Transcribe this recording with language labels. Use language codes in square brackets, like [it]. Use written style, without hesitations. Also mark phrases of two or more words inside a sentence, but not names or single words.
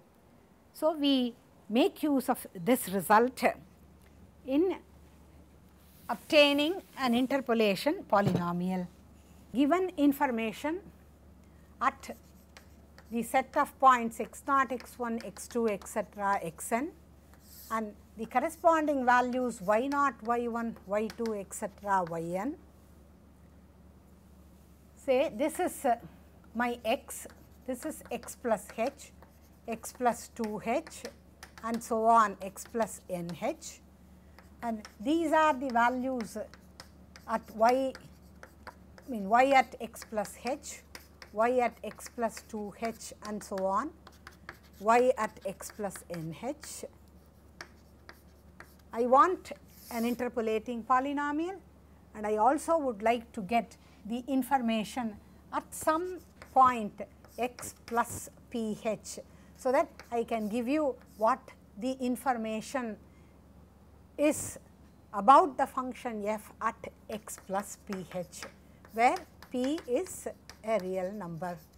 [en] So, we make use of this result in obtaining an interpolation polynomial. given information at the set of points x0, x1, x2, etc., xn, and the corresponding values y0, y1, y2, etc., yn. Say this is my x, this is x plus h, x plus 2h, and so on, x plus nh, and these are the values at y, y at x plus h, y at x plus 2h, and so on, y at x plus nh. I want an interpolating polynomial, and I also would like to get the information at some point x plus ph, so that I can give you what the information is about the function f at x plus ph, where p is a real number.